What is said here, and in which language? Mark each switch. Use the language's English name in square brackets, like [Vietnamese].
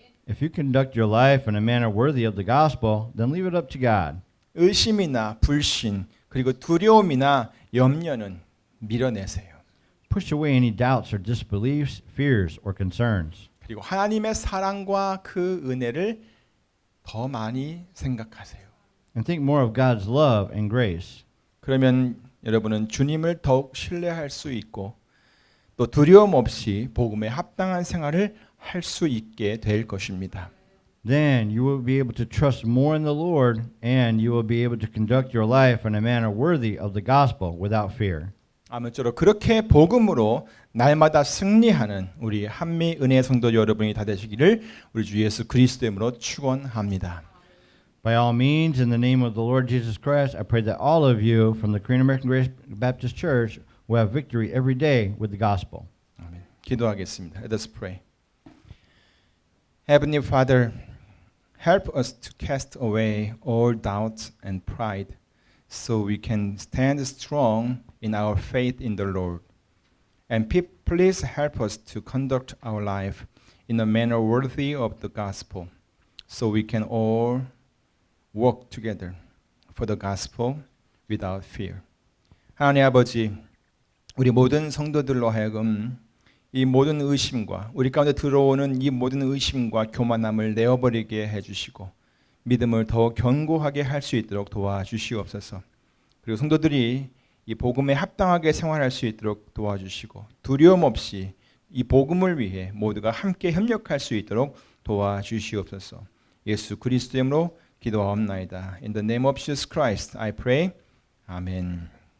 [English] If you conduct your life in a manner worthy of the gospel, then leave it up to God. [Korean] 의심이나 불신 그리고 두려움이나 염려는 밀어내세요. [English] Push away any doubts or disbeliefs, fears, or concerns. [Korean] 그리고 하나님의 사랑과 그 은혜를 더 많이 생각하세요. [English] And think more of God's love and grace. [Korean] 그러면 여러분은 주님을 더욱 신뢰할 수 있고 또 두려움 없이 복음에 합당한 생활을 할 수 있게 될 것입니다. [English] Then you will be able to trust more in the Lord, and you will be able to conduct your life in a manner worthy of the gospel without fear. [Korean] 아무쪼록 그렇게 복음으로 날마다 승리하는 우리 한미 은혜 성도 여러분이 다 되시기를 우리 주 예수 그리스도의 이름으로 축원합니다. [English] By all means, in the name of the Lord Jesus Christ, I pray that all of you from the Korean American Grace Baptist Church will have victory every day with the gospel. [Korean] 아멘. 기도하겠습니다. [English] Let us pray. Heavenly Father, help us to cast away all doubts and pride so we can stand strong in our faith in the Lord. And please help us to conduct our life in a manner worthy of the gospel so we can all work together for the gospel without fear. [Korean] 하나님 아버지, 우리 모든 성도들로 하여금 이 모든 의심과 우리 가운데 들어오는 이 모든 의심과 교만함을 내어버리게 해주시고 믿음을 더 견고하게 할 수 있도록 도와주시옵소서. 그리고 성도들이 이 복음에 합당하게 생활할 수 있도록 도와주시고 두려움 없이 이 복음을 위해 모두가 함께 협력할 수 있도록 도와주시옵소서. 예수 그리스도의 이름으로 기도하옵나이다. [English] In the name of Jesus Christ, I pray. [Korean] 아멘.